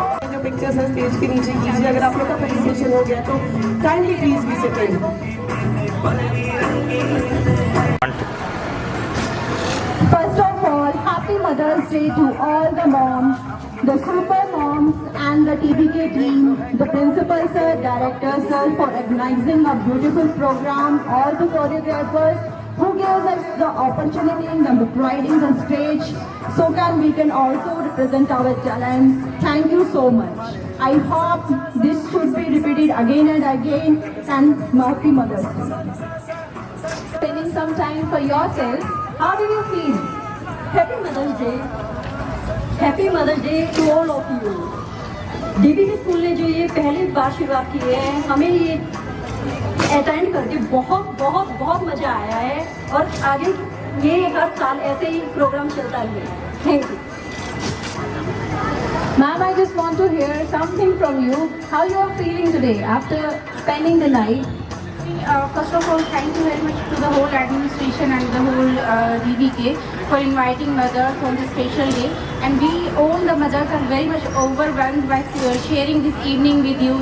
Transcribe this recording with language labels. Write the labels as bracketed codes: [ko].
[hi] जो पिक्चर्स है स्टेज के नीचे कीजिए। अगर आप लोग का प्रेजेंटेशन हो गया तो [en] Kindly please be seated. First of all, happy Mother's Day to all the moms, the super moms and the TBK team, the principal sir, director sir for organizing a beautiful program, all the choreographers who gave us the opportunity and the providing the stage so we can also represent our talent. Thank you so much. I hope this should be repeated again and again, and happy Mother's Day. Spending some time for yourself. How do you feel? Happy Mother's Day. Happy Mother's Day to all of you. [hi] DBC school ने जो ये पहली बार शुरुआत की है, हमें ये attend करके बहुत बहुत बहुत मजा आया है और आगे ये हर साल ऐसे ही प्रोग्राम चलता रहे। [en] Thank you. Ma'am, I just want to hear something from you. How you are feeling today after spending the night? First of all, thank you very much to the whole administration and the whole DBK for inviting mothers on this special day. And we all the mothers are very much overwhelmed by sharing this evening with you.